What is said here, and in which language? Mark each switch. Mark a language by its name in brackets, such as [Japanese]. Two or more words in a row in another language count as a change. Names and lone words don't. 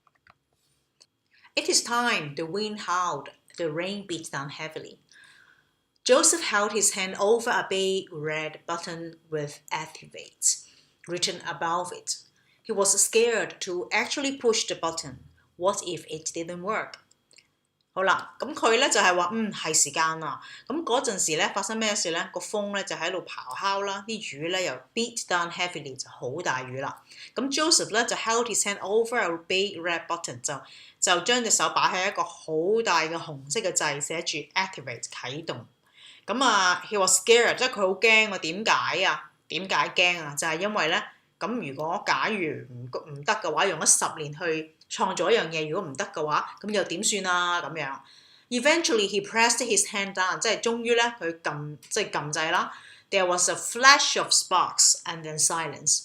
[English] cleaning。It is time. The wind howled. The rain beat down heavily. Joseph held his hand over a big red button with activate written above it. He was scared to actually push the button. What if it didn't work? [Cantonese] 好啦，咁佢咧就係話係時間啦。咁嗰陣時咧發生咩事咧？個風咧就喺度咆哮啦，啲雨咧又 [English] beat down heavily [Cantonese] 就好大雨啦。咁 Joseph 咧就 [English] held his hand over a big red button [Cantonese] 就將隻手擺喺一個好大嘅紅色嘅掣，寫住 activate 啟動。 [English] 咁 he was scared， [Cantonese] 即係佢好驚喎。點解啊？點解驚啊？就係因為咧，咁如果假如唔得嘅話，用咗10年去創造一樣嘢，如果唔得嘅話，咁又點算啊？ [English] 咁樣 Eventually he pressed his hand down， [Cantonese] 即係終於咧佢撳掣啦。 [English] There was a flash of sparks and then silence。